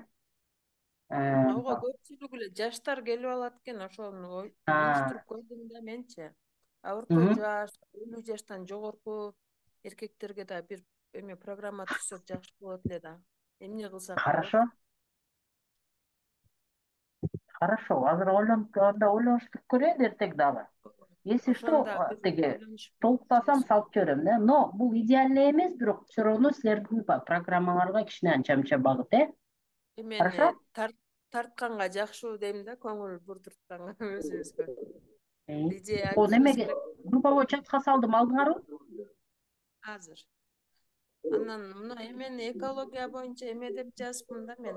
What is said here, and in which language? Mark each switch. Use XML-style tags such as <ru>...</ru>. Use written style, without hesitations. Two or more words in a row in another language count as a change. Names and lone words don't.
<ky>Ага көпчүлүгү эле жаштар келип алат экен, ошону уюштуруп койдум да менчи. Орто жаш, 50 жаштан жогорку эркектерге да бир эме программа түзсөк жакшы болот эле да. Эмне кылсак?</ky> <ru>Хорошо.</ru> <ky>Хорошо, азыр ойлонуштуруп көрөйүн эртең дагы.</ky> <ru>Если что,</ru> <ky>тиги толуктасам салып жиберем да. Но бул идеальный эмес, бирок</ky> <ru>все равно</ru> <ky>силердин программаңарга кичине анча-мынча багыт, Хорошо? Тартканга жакшы дейм да, көңүл бурдуртканга өзүбүзгө. Немеге группабой чатка салдым, алдыңарбы? Азыр. Анан мына эмени экология боюнча эме деп жазыпмын да мен.</ky>